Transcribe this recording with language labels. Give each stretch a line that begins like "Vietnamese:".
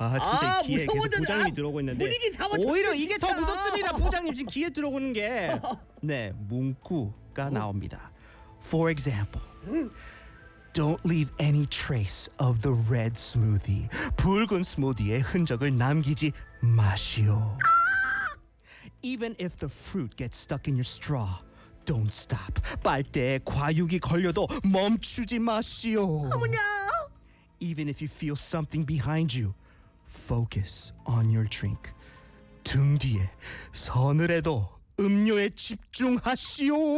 Korean: 진짜 이 귀에 계속 부장님이 들어오고 있는데 분위기 잡아 오히려 이게 진짜. 더 무섭습니다. 부장님 지금 귀에 들어오는 게. 네, 문구가 나옵니다.
English: For example, don't leave any trace of the red smoothie.
Korean: 붉은 스무디의 흔적을 남기지 마시오.
English: Even if the fruit gets stuck in your straw, don't stop.
Korean: 빨대에 과육이 걸려도 멈추지 마시오. 어머냐.
English: Even if you feel something behind you, focus on your drink.
Korean: 등 뒤에 서늘해도 음료에 집중하시오.